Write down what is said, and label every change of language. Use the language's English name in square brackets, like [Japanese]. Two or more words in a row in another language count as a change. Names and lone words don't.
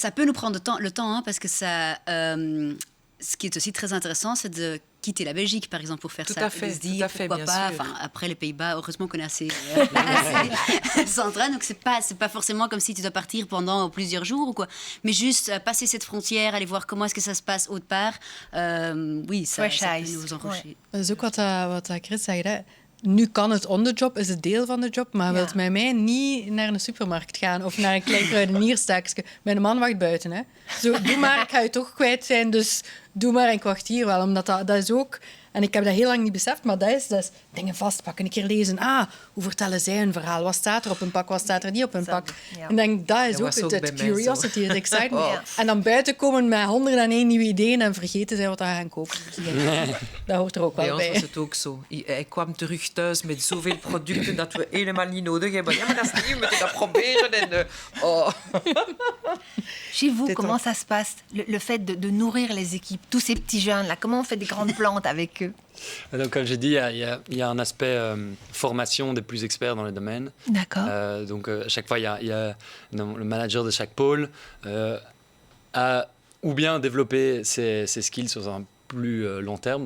[French] Ça peut nous prendre le temps parce que ça, ce qui est aussi très intéressant, c'est de quitter la Belgique, par exemple, pour faire ça. Tout à fait, pourquoi pas. Enfin, après les Pays-Bas, heureusement qu'on est assez central, donc c'est pas forcément comme si tu dois partir pendant plusieurs jours ou quoi, mais juste passer cette frontière, aller voir comment est-ce que ça se passe autre part. Oui, ça peut nous enrichir. [Dutch] Dat is ook wat Chris zei, hè. Nu kan het [English] on the job, [Dutch] is het deel van de job, maar wilt met mij niet naar een supermarkt gaan of naar een klein kruidenierstakje. Mijn man wacht buiten. Hè. Zo, doe maar, ik ga je toch kwijt zijn, dus doe maar en ik wacht hier wel. Omdat dat is ook... En ik heb dat heel lang niet beseft, maar dat is dingen vastpakken, een keer lezen. Hoe vertellen zij een verhaal? Wat staat er op een pak, wat staat er niet op een pak? Ja. En denk, dat is ook het curiosity, het excitement. Ja. En dan buiten komen met 101 nieuwe ideeën en vergeten zij wat ze gaan kopen. Dat hoort er ook wel bij. Bij ons was het ook zo. Hij kwam terug thuis met zoveel producten dat we helemaal niet nodig hebben. Ja, maar dat is niet, we moeten dat proberen. En, [French] Chez vous, comment ça se passe, le fait de nourrir les équipes, tous ces petits jeunes là, comment on fait des grandes plantes avec eux? Donc, comme j'ai dit, il y a un aspect formation des plus experts dans les domaines. D'accord. Donc, à chaque fois, il y a le manager de chaque pôle a ou bien développé ses skills sur un plus long terme.